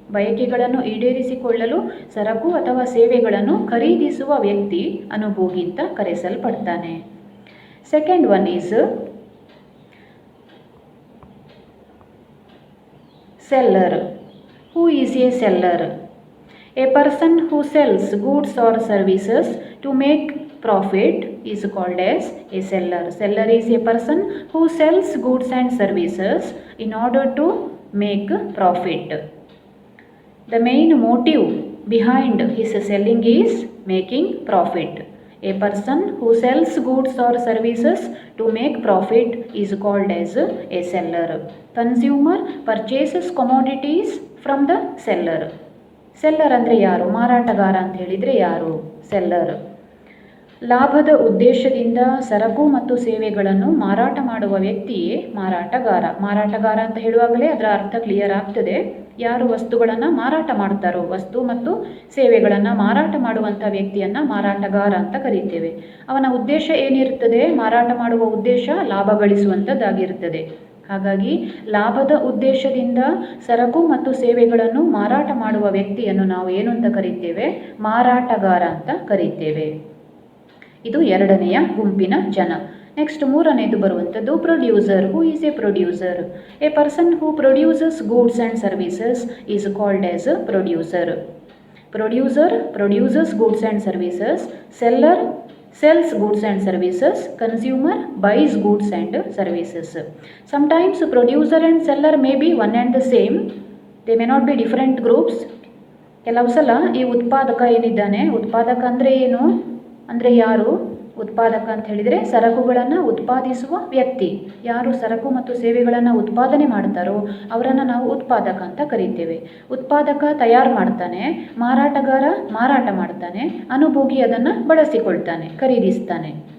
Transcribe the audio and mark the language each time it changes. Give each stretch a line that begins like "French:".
Kannada: ಬಯಕೆಗಳನ್ನು ಈಡೇರಿಸಿಕೊಳ್ಳಲು ಸರಕು ಅಥವಾ ಸೇವೆಗಳನ್ನು ಖರೀದಿಸುವ ವ್ಯಕ್ತಿ ಅನುಭೋಗಿ ಅಂತ ಕರೆಸಲ್ಪಡ್ತಾನೆ.
English: Second one is seller. Who is a seller? A person who sells goods or services to make profit is called as a seller. Seller is a person who sells goods and services in order to make profit. The main motive behind his selling is making profit. A person who sells goods or services to make profit is called as a seller. Consumer purchases commodities from the seller.
Kannada: Seller ಅಂದರೆ ಯಾರು? ಮಾರಾಟಗಾರ ಅಂತ ಹೇಳಿದರೆ ಯಾರು? Seller. ಲಾಭದ ಉದ್ದೇಶದಿಂದ ಸರಕು ಮತ್ತು ಸೇವೆಗಳನ್ನು ಮಾರಾಟ ಮಾಡುವ ವ್ಯಕ್ತಿಯೇ ಮಾರಾಟಗಾರ. ಮಾರಾಟಗಾರ ಅಂತ ಹೇಳುವಾಗಲೇ ಅದರ ಅರ್ಥ ಕ್ಲಿಯರ್ ಆಗ್ತದೆ. ಯಾರು ವಸ್ತುಗಳನ್ನು ಮಾರಾಟ ಮಾಡ್ತಾರೋ, ವಸ್ತು ಮತ್ತು ಸೇವೆಗಳನ್ನು ಮಾರಾಟ ಮಾಡುವಂಥ ವ್ಯಕ್ತಿಯನ್ನು ಮಾರಾಟಗಾರ ಅಂತ ಕರೀತೇವೆ. ಅವನ ಉದ್ದೇಶ ಏನಿರ್ತದೆ? ಮಾರಾಟ ಮಾಡುವ ಉದ್ದೇಶ ಲಾಭ ಗಳಿಸುವಂಥದ್ದಾಗಿರ್ತದೆ. ಹಾಗಾಗಿ ಲಾಭದ ಉದ್ದೇಶದಿಂದ ಸರಕು ಮತ್ತು ಸೇವೆಗಳನ್ನು ಮಾರಾಟ ಮಾಡುವ ವ್ಯಕ್ತಿಯನ್ನು ನಾವು ಏನು ಅಂತ ಕರೀತೇವೆ? ಮಾರಾಟಗಾರ ಅಂತ ಕರೀತೇವೆ. ಇದು ಎರಡನೆಯ ಗುಂಪಿನ ಜನ. ನೆಕ್ಸ್ಟ್ ಮೂರನೇದು ಬರುವಂಥದ್ದು
English: Producer. Who is a producer? A person who produces goods and services is called as producer. Producer produces goods and services. Seller sells goods and services. Consumer buys goods and services. Sometimes producer and seller may be one and the same. They may not be different groups.
Kannada: ಕೆಲವು ಸಲ ಈ ಉತ್ಪಾದಕ ಏನಿದ್ದಾನೆ, ಉತ್ಪಾದಕ ಅಂದರೆ ಏನು? ಅಂದರೆ ಯಾರು? ಉತ್ಪಾದಕ ಅಂತ ಹೇಳಿದರೆ ಸರಕುಗಳನ್ನು ಉತ್ಪಾದಿಸುವ ವ್ಯಕ್ತಿ. ಯಾರು ಸರಕು ಮತ್ತು ಸೇವೆಗಳನ್ನು ಉತ್ಪಾದನೆ ಮಾಡ್ತಾರೋ ಅವರನ್ನು ನಾವು ಉತ್ಪಾದಕ ಅಂತ ಕರೀತೇವೆ. ಉತ್ಪಾದಕ ತಯಾರು ಮಾಡ್ತಾನೆ, ಮಾರಾಟಗಾರ ಮಾರಾಟ ಮಾಡ್ತಾನೆ, ಅನುಭೋಗಿ ಅದನ್ನು ಬಳಸಿಕೊಳ್ತಾನೆ, ಖರೀದಿಸ್ತಾನೆ.